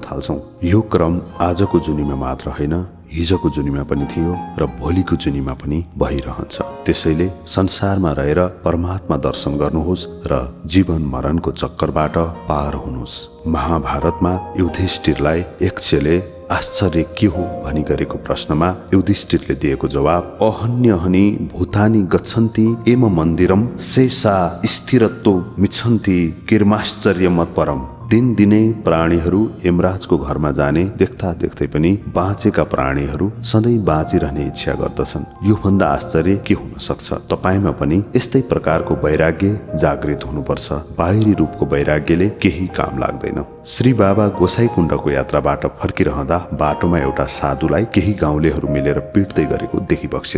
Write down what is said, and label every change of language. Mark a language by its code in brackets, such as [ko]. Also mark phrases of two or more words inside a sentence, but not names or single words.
[ne] यो क्रम आजको जुनीमा मात्र होइन, हिजोको जुनीमा पनि थियो र भोलिको जुनीमा पनि भइरहन्छ। त्यसैले संसारमा रहेर परमात्मा दर्शन गर्नुहोस् र जीवन मरणको चक्करबाट पार हुनुहोस्। महाभारतमा युधिष्ठिरलाई यक्षले आश्चर्य के हो भनी गरेको प्रश्नमा युधिष्ठिरले दिएको जवाब [sa] अहन्यहनि भूतानि गच्छन्ति एम मन्दिरम शेषा स्थिरत्व मिच्छन्ति किर्माश्चर्य मत्परम। [ne] दिनदिनै प्राणीहरू यमराजको घरमा जाने देख्दा देख्दै पनि बाँचेका प्राणीहरू सधैँ बाँचिरहने इच्छा गर्दछन्। योभन्दा आश्चर्य के हुन सक्छ? तपाईमा पनि यस्तै प्रकारको वैराग्य जागृत हुनुपर्छ। बाहिरी रूपको वैराग्यले केही काम लाग्दैन। श्री बाबा गोसाईकुण्डको यात्राबाट फर्किरहँदा बाटोमा एउटा साधुलाई केही गाउँलेहरू मिलेर पिट्दै गरेको देखिबक्सेछ।